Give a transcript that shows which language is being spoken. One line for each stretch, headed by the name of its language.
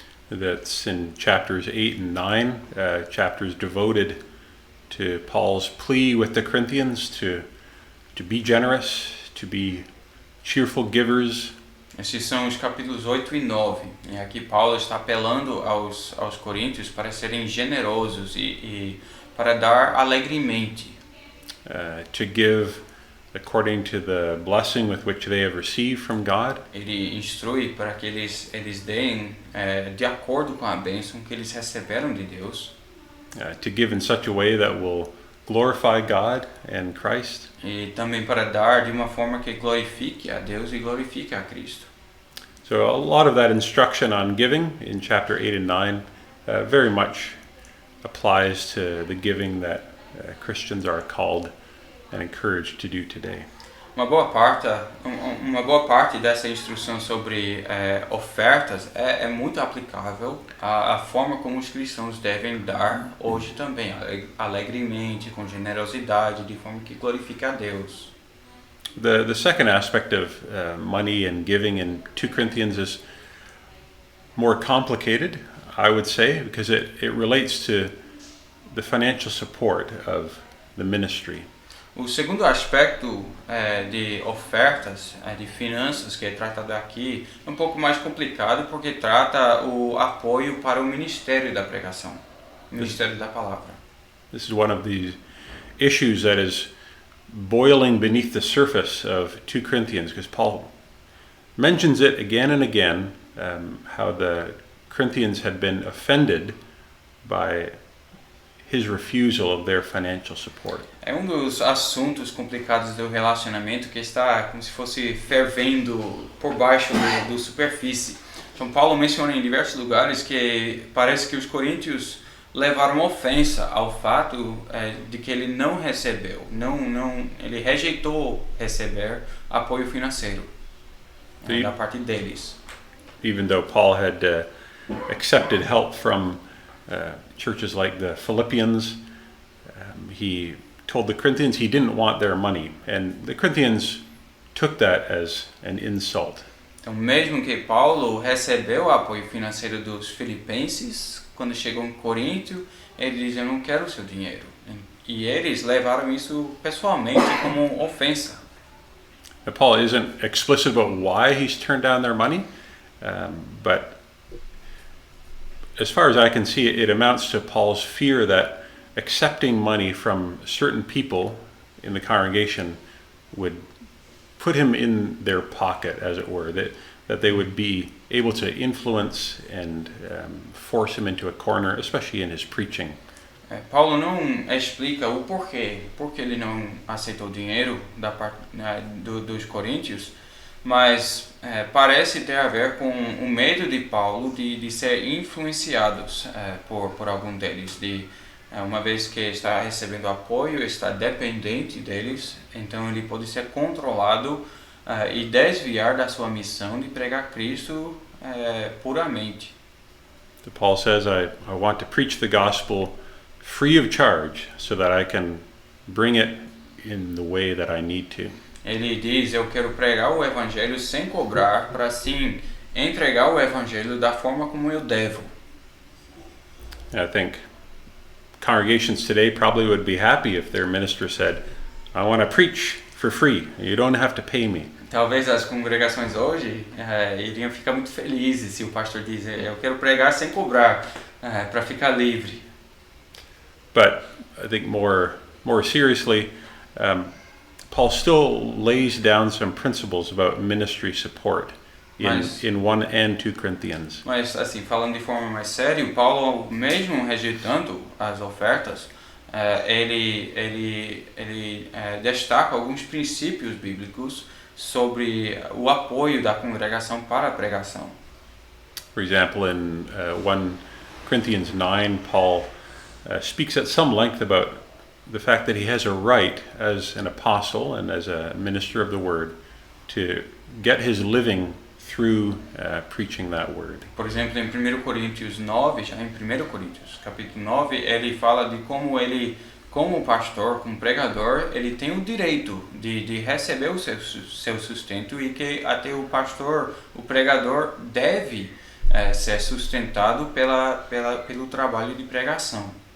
English: That's in chapters 8 and 9, chapters devoted to Paul's plea with the Corinthians to be generous, to be cheerful givers.
Portuguese: Esses são os capítulos 8 e 9. E aqui Paulo está apelando aos coríntios para serem generosos e para dar alegremente.
English: To give according to the blessing with which they have received from God.
Portuguese: Ele instrui para que eles deem de acordo com a bênção que eles receberam de Deus.
English: To give in such a way that will glorify God and Christ.
Portuguese: E também para dar de uma forma que glorifique a Deus e glorifique a Cristo.
English: So a lot of that instruction on giving in chapter 8 and 9 very much applies to the giving that Christians are called and encouraged to do today.
Portuguese: Uma boa parte dessa instrução sobre ofertas é muito aplicável à forma como os cristãos devem dar hoje também, alegremente, com generosidade, de forma que glorifique a Deus.
English: The second aspect of money and giving in 2 Corinthians is more complicated, I would say, because it relates to the financial support of the ministry.
Portuguese: O segundo aspecto de ofertas, de finanças, que é tratado aqui, é um pouco mais complicado porque trata o apoio para o ministério da pregação, o ministério da palavra.
English: This is one of the issues that is boiling beneath the surface of 2 Corinthians, because Paul mentions it again and again, how the Corinthians had been offended by his refusal of their financial support.
Portuguese: É um dos assuntos complicados do relacionamento que está como se fosse fervendo por baixo do superfície. Então Paulo menciona em diversos lugares que parece que os coríntios levaram ofensa ao fato de que ele não recebeu, ele rejeitou receber apoio financeiro da parte deles.
English: Even though Paul had accepted help from churches like the Philippians, he told the Corinthians he didn't want their money, and the Corinthians took that as an insult.
Portuguese: Então, mesmo que Paulo recebeu o apoio financeiro dos filipenses, quando chegou em Coríntio, ele diz: eu não quero o seu dinheiro. E eles levaram isso pessoalmente como ofensa.
English: Now, Paul isn't explicit about why he's turned down their money, but as far as I can see, it amounts to Paul's fear that accepting money from certain people in the congregation would put him in their pocket, as it were, that they would be able to influence and force him into a corner, especially in his preaching.
Portuguese: Paulo não explica o porquê, porque ele não aceitou dinheiro da parte dos coríntios, mas parece ter a ver com o medo de Paulo de ser influenciados por algum deles, uma vez que está recebendo apoio, está dependente deles, então ele pode ser controlado e desviar da sua missão de pregar Cristo puramente.
English: So Paul says, I want to preach the gospel free of charge so that I can bring it in the way that I need to.
Portuguese: Ele diz: eu quero pregar o evangelho sem cobrar, para assim entregar o evangelho da forma como eu devo.
English: I think congregations today probably would be happy if their minister said, I want to preach for free. You don't have to pay me.
Portuguese: Talvez as congregações hoje iriam ficar muito felizes se o pastor dizer, eu quero pregar sem cobrar, para ficar livre.
English: But I think more seriously, Paul still lays down some principles about ministry support in 1 and 2 Corinthians.
Portuguese: Mas assim, falando de forma mais séria, Paulo, mesmo rejeitando as ofertas, ele destaca alguns princípios bíblicos sobre o apoio da congregação para a pregação.
English: For example, in 1 Corinthians 9, Paul speaks at some length about the fact that he has a right as an apostle and as a minister of the word to get his living through preaching that word.
Portuguese: Por exemplo, em 1 Coríntios 9, já em 1 Coríntios, capítulo 9, ele fala de como ele, como pastor, como pregador, ele tem o direito de receber o seu sustento e que até o pastor, o pregador, deve ser sustentado pelo trabalho de pregação.